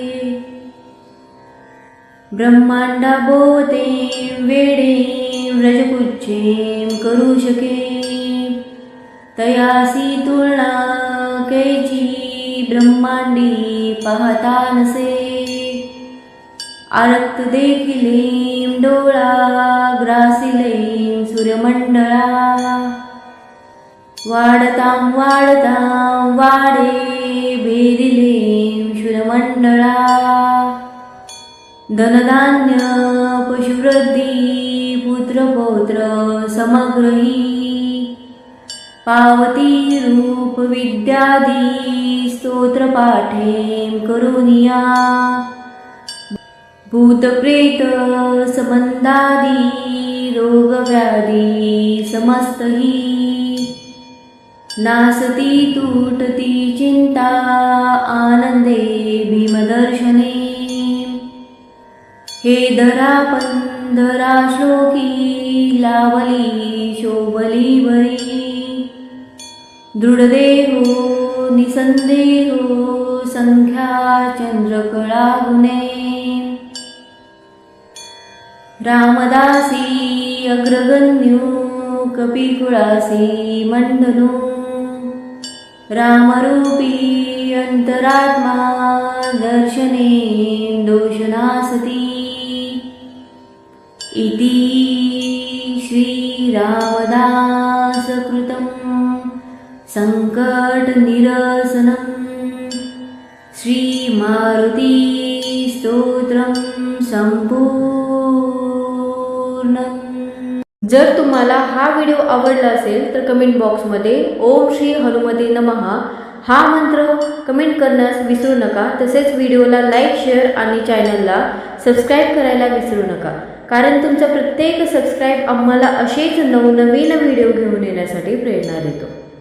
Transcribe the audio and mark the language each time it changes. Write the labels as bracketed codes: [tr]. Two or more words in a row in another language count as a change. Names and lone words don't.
[mr] ब्रह्मांडा बोते वेडे व्रजपुच्छे करू शके, तयासी तुळना कैची ब्रह्मांडी पाहता नसे, आरक्त देखिले डोळा ग्रासिले सूर्यमंडळा, वाढतां वाढतां वाढे भेदिले शूरमंडळा, धनधान्य पशुवृद्धी पुत्रपौत्र समग्रही, पावती रूप विद्यादी स्तोत्र पाठे करुनिया, भूतप्रेत संबंधादी रोगव्याधी समस्तही, नासती तुटती चिंता आनंदे भीमदर्शने हे धरा पंधरा श्लोकी लावली शोभली बरी दृढदेहो निसंदेहो संख्या चंद्रकळा गुणे रामदासी अग्रगण्यो कपिकुळासी मंडनो रामरूपी अंतरात्मा दर्शने दोषनासती [sa] इति श्री रामदास कृतं संकट निरसनं श्री मारुती स्तोत्रम संपूर्णम्। [mr] जर तुम्हाला हा व्हिडिओ आवडला असेल तर [en] comment boxमध्ये [sa] ओम श्री हनुमते नमः [mr] हा मंत्र कमेंट करण्यास विसरू नका। तसेच व्हिडिओला लाईक, शेअर आणि चॅनलला सबस्क्राईब करायला विसरू नका, कारण तुमचा प्रत्येक सबस्क्राईब आम्हाला असेच नवनवीन व्हिडिओ घेऊन येण्यासाठी प्रेरणा देतो।